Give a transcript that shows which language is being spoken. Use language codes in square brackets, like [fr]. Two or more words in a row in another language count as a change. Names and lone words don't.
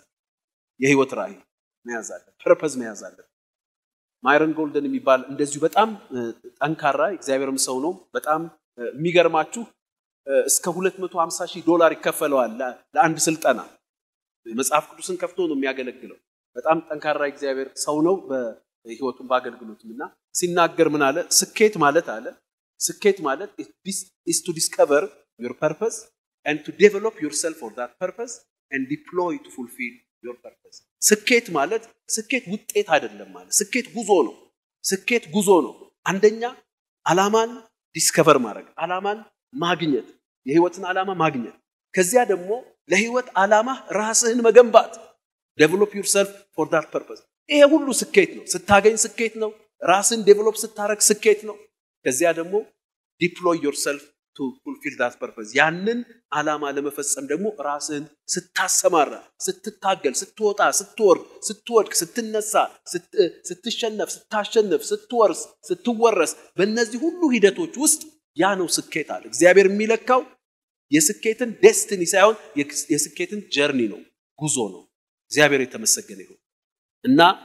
[am] የህይወት ራእይ መያዝ አለ፣ ፐርፐዝ መያዝ አለ። ማይረን ጎልደን የሚባል እንደዚሁ በጣም ጠንካራ እግዚአብሔርም ሰው ነው። በጣም የሚገርማችሁ እስከ $250,000 ይከፈለዋል ለአንድ ስልጠና። መጽሐፍ ቅዱስን ከፍቶ ነው የሚያገለግለው። በጣም ጠንካራ እግዚአብሔር ሰው ነው በህይወቱም በአገልግሎቱምና ሲናገር ምን አለ? ስኬት ማለት [en] is to discover your purpose and to develop yourself for that purpose and deploy to fulfill your purpose. [am] ስኬት ውጤት አይደለም ማለት ስኬት ጉዞ ነው። አንደኛ ዓላማን ዲስከቨር ማድረግ፣ ዓላማን ማግኘት፣ የህይወትን ዓላማ ማግኘት። ከዚያ ደግሞ ለህይወት ዓላማ ራስህን መገንባት [en] develop yourself for that purpose [am] ይሄ ሁሉ ስኬት ነው ስታገኝ ስኬት ነው ራስን ዴቨሎፕ ስታረክ ስኬት ነው ከዚያ ደግሞ [en] deploy yourself to fulfill that purpose [am] ያንን ዓላማ ለመፈጸም ደግሞ ራስን ስታሰማራ ስትታገል ስትወጣ ስትወርድ ስትወድቅ ስትነሳ ስትሸነፍ ስታሸንፍ ስትወርስ ስትወረስ በእነዚህ ሁሉ ሂደቶች ውስጥ ያ ነው ስኬት አለ እግዚአብሔር የሚለካው የስኬትን ዴስቲኒ ሳይሆን የስኬትን ጀርኒ ነው ጉዞ ነው እግዚአብሔር የተመሰገነ ይሁን እና